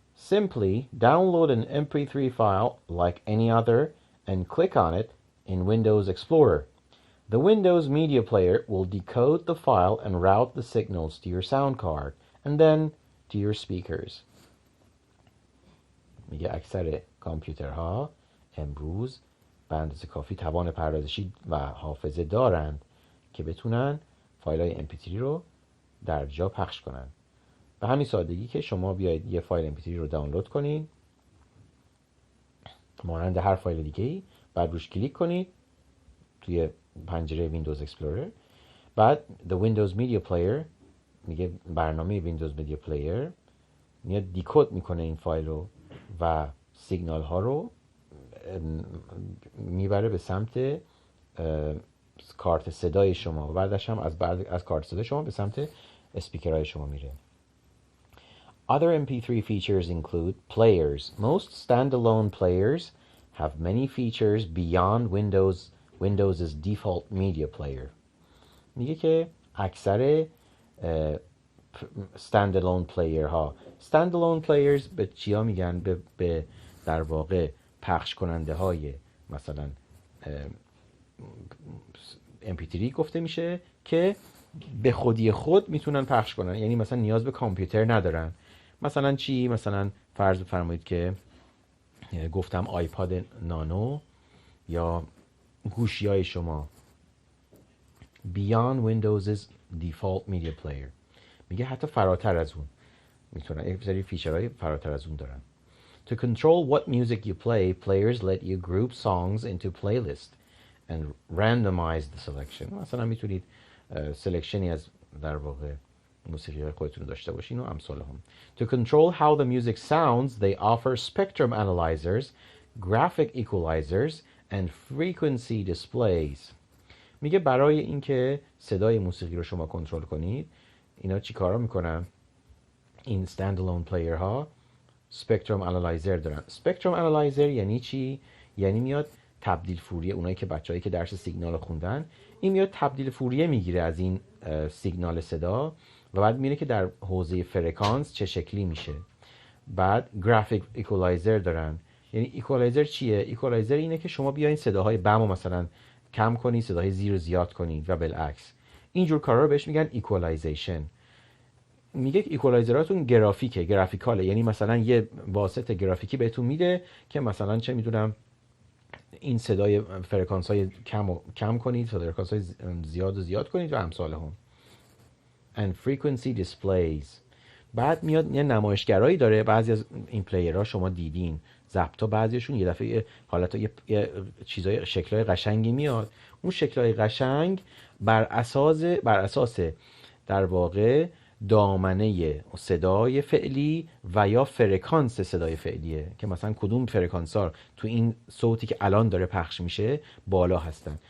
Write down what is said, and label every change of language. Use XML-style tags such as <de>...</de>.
<en>Simply download an MP3 file like any other and click on it in Windows Explorer. The Windows Media Player will decode the file and route the signals to your sound card and then to your speakers.</en> <fa>میگه اکثر کامپیوترها امروز به اندازه کافی توان پردازشی و حافظه دارند که بتونن فایل‌های MP3 رو در جا پخش کنن. به همین سادگی که شما بیاید یه فایل MP3 رو دانلود کنید مانند هر فایل دیگه‌ای، بعد روش کلیک کنید توی پنجره ویندوز اکسپلورر، بعد The Windows Media Player میگه برنامه ویندوز مدیا پلیر میاد دیکود میکنه این فایل رو و سیگنال ها رو میبره به سمت کارت صدای شما و بعدش هم از کارت صدای شما به سمت اسپیکرهای شما میره.</fa> <en>Other MP3 features include players. Most standalone players have many features beyond Windows's default media player.</en> <fa>میگه که اکثر</fa> <en>stand alone player ها.</en> <fa>stand alone players به چیا میگن؟ به در واقع پخش کننده های مثلا MP3 گفته میشه که به خودی خود میتونن پخش کنن، یعنی مثلا نیاز به کامپیوتر ندارن. مثلا چی؟ مثلا فرض بفرمایید که گفتم آیپاد نانو یا گوشی های شما</fa> <en>beyond Windows's default media player،</en> <fa>میگه حتی فراتر از اون میتونن، یک سری فیچرهای فراتر از اون دارن.</fa> <en>To control what music you play, players let you group songs into playlists and randomize the selection.</en> <fa>مثلا میتونید سلکشنی از در واقع موسیقی های خودتون داشته باشین و امثال هم.</fa> <en>To control how the music sounds, they offer spectrum analyzers, graphic equalizers and frequency displays.</en> <fa>میگه برای اینکه صدای موسیقی رو شما کنترل کنید، اینا چی کارا میکنن؟ این standalone player ها spectrum analyzer دارن. spectrum analyzer یعنی چی؟ یعنی میاد تبدیل فوریه، اونایی که بچه‌هایی که درس سیگنال خوندن، این میاد تبدیل فوریه میگیره از این سیگنال صدا و بعد میره که در حوزه فرکانس چه شکلی میشه. بعد گرافیک ایکوالایزر دارن. یعنی ایکوالایزر چیه؟ ایکوالایزر اینه که شما بیاین صداهای بم رو مثلا کم کنید، صداهای زیر رو زیاد کنید و بالعکس. اینجور کارا رو بهش میگن ایکوالایزیشن. میگه ایکوالایزراتون گرافیکاله، یعنی مثلا یه واسط گرافیکی بهتون میده که مثلا چه میدونم این صدای فرکانس های کم کنید، فرکانس های زیاد کنید و امثال هم.</fa> <en>and frequency displays.</en> <fa>بعد میاد یه نمایشگرایی داره، بعضی از این پلیرها شما دیدین ضبطا، بعضیشون یه دفعه حالت یه چیزای شکلای قشنگی میاد، اون شکلای قشنگ بر اساس در واقع دامنه صدای فعلی و یا فرکانس صدای فعلیه که مثلا کدوم فرکانس ها تو این صوتی که الان داره پخش میشه بالا هستن.</fa>